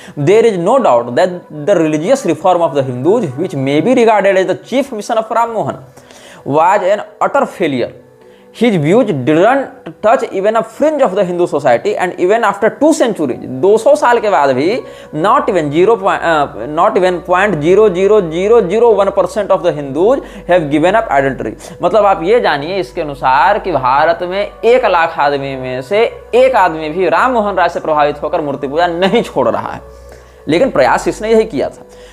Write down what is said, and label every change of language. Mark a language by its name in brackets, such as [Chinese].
[English] There is no doubt that the religious reform of the Hindus which may be regarded as the chief mission of Rammohan was an utter failure. His views didn't touch even a fringe of the Hindu society, and even after 2 centuries, [Hindi] 200 साल के बाद भी [English] not even 0.00001% of the Hindus have given up idolatry। [Hindi] मतलब आप ये जानिए इसके अनुसार कि भारत में 1 लाख आदमी में से 1 आदमी भी राममोहन राय से प्रभावित होकर मूर्ति पूजा नहीं छोड़ रहा है। लेकिन प्रयास इसने यही किया था।